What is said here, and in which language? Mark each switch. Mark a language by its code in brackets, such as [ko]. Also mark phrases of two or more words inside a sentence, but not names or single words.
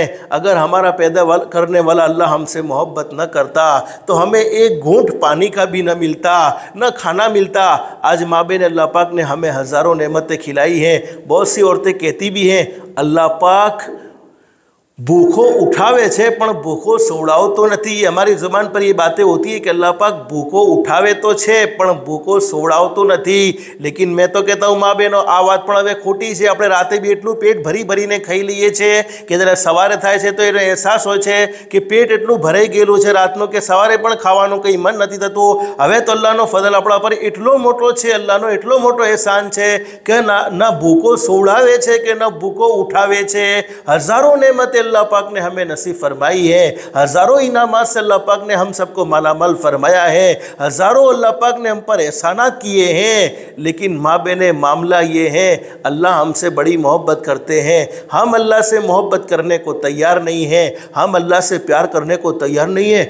[ur] اگر ہمارا پیدا کرنے والا اللہ ہم سے محبت نہ کرتا تو ہمیں ایک گھونٹ پانی کا بھی نہ ملتا، نہ کھانا ملتا۔ آج ماں بہن اللہ پاک نے ہمیں ہزاروں نعمتیں کھلائی ہیں۔ بہت سی عورتیں کہتی بھی ہیں [gu] અલ્લાહ પાક ભૂખો ઉઠાડે છે પણ ભૂખો સોવડાવતો નથી۔ [ur] ہماری زبان پر یہ باتیں ہوتی ہے کہ [gu] અલ્લાહ પાક ભૂખો ઉઠાડે તો છે પણ ભૂખો સોવડાવતો નથી۔ [ur] لیکن میں تو کہتا ہوں ماں بہنوں [gu] આ વાત પણ હવે ખોટી છે۔ આપણે રાતે બી એટલું પેટ ભરીને ખાઈ લઈએ છે કે જ્યારે સવારે થાય છે તો એનો અહેસાસ હોય છે કે પેટ એટલું ભરાઈ ગયેલું છે રાતનું કે સવારે પણ ખાવાનું કંઈ મન નથી થતું। હવે તો અલ્લાહનો ફضل આપણા પર એટલો મોટો છે, અલ્લાહનો એટલો મોટો એહસાન છે કે ના ભૂખો સોવડાવે છે કે ના ભૂખો ઉઠાવે છે। [ur] હજારો نعمتیں اللہ پاک نے ہمیں نصیب فرمائی ہے، ہزاروں انعامات سے اللہ پاک نے ہم سب کو مالا مال فرمایا ہے، ہزاروں اللہ پاک نے ہم پر احسانات کیے ہیں۔ لیکن ماں بہنیں معاملہ یہ ہے اللہ ہم سے بڑی محبت کرتے ہیں، ہم اللہ سے محبت کرنے کو تیار نہیں ہیں، ہم اللہ سے پیار کرنے کو تیار نہیں ہیں۔